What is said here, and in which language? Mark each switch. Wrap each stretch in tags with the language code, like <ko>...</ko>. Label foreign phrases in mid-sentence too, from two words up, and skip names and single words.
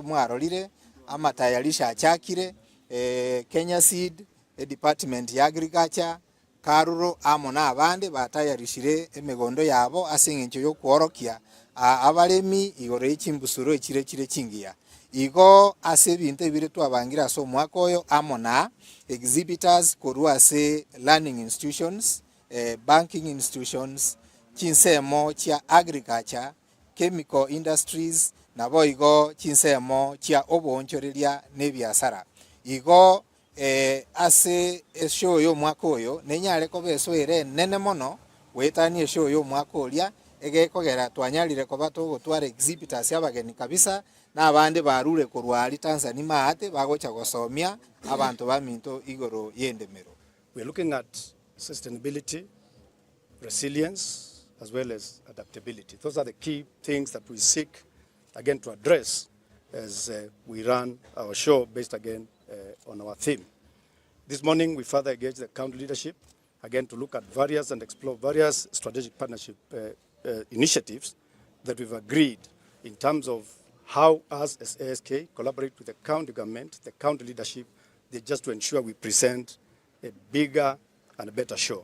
<guz>mwarolire amatayalisha achakire Kenya Seed Department ya Agriculture Karuro amona abande batayarishire emegondo yabo asengencho yo kworokia abalemi igore chimbusuro ikire chingia igo ase binte bire twabangira so mwaka oyo amona exhibitors koruase</guz> <en>learning institutions, banking institutions,</en> <guz>chinsemo chia agriculture,</guz> <en>chemical industries</en> <guz>nabo igo chinsemo chia obonchoreria nebiasara igo ase show yo mwaka oyo nenyare ko beso ere nene mono wetani show yo mwaka oria egekogera twanyarire ko bato gutwara exhibitors yabageni kabisa na abande barure kurwari Tanzania maate bagocha gosomia abantu baminto igoro yendemero.</guz> <en>We are looking at sustainability, resilience, as well as adaptability. Those are the key things that we seek, again, to address as we run our show based, again, on our theme. This morning, we further engaged the county leadership, again, to look at various and explore various strategic partnership initiatives that we've agreed in terms of how us as ASK collaborate with the county government, the county leadership, just to ensure we present a bigger and a better show.</en>